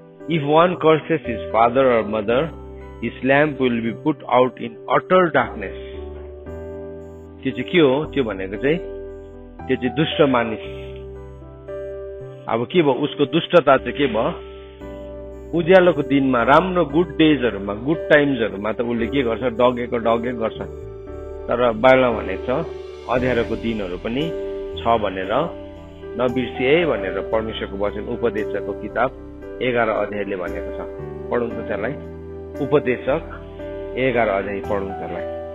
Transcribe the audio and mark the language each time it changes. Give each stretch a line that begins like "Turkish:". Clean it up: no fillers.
English: If one curses his father or mother, his lamp will be put out in utter darkness.
Nepali: त्यो चाहिँ के हो? त्यो भनेको चाहिँ त्यो चाहिँ दुष्ट मानिस। अब के भयो? उसको दुष्टता चाहिँ के भयो? उज्यालोको दिनमा, राम्रो गुड डेजहरूमा, गुड टाइम्सहरूमा त उसले के गर्छ? डगेको गर्छ। तर बाइबलमा भनेको छ अँध्यारोको दिनहरू पनि छ भनेर नबिर्सिए भनेर परमेश्वरको वचन उपदेशकको किताब 11 अध्यायले भनेको छ। पढौँ त त्यसलाई। उपदेशक 11 अध्याय पढौँ त्यसलाई।